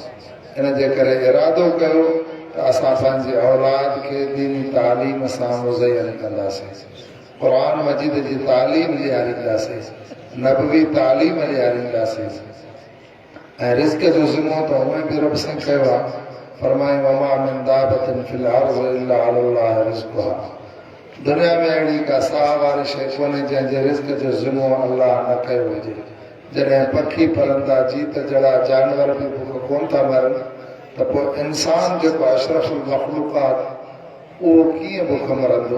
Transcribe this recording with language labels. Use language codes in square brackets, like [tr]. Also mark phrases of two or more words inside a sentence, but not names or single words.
[sd] इन जे करे इरादो कयो त असां पंहिंजे औलाद खे दीनी तालीम सां मुज़यन कंदासीं क़ुरान मजीद जी तालीम ॾियारींदासीं नबवी तालीम ॾियारींदासीं ऐं रिज़्क़ जो ज़िमो त उहे बि रब सां कयो आहे। [ar] فرمایوں وما من دابة في الأرض إلا على الله رزقها. [sd] दुनिया में अहिड़ी का साह वारी शइ कोन्हे जंहिंजे रिज़्क़ जो ज़िमो अल्लाह न कयो हुजे। जॾहिं पखी फलंदा जीत जहिड़ा जानवर बि बुख कोन था मरनि त पोइ इंसान जेको अशरफुल मख़लूक़ात उहो कीअं बुख मरंदो।